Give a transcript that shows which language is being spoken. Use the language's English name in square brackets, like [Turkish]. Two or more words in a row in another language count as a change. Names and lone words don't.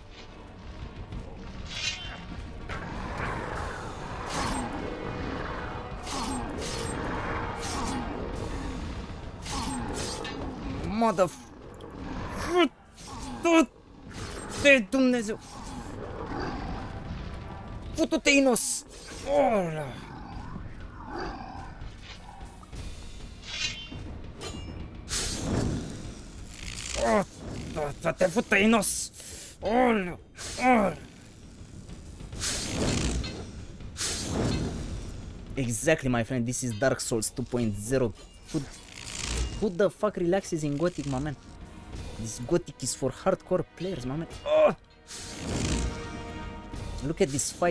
[Romanian] De Dumnezeu. Futu-te, Inos. Ola. Te fută, Inos. Ola. Ola. [English] Exactly, my friend. This is Dark Souls 2.0. Who the fuck relaxes in Gothic, my man? This Gothic is for hardcore players, my man. Oh! Look at this fight.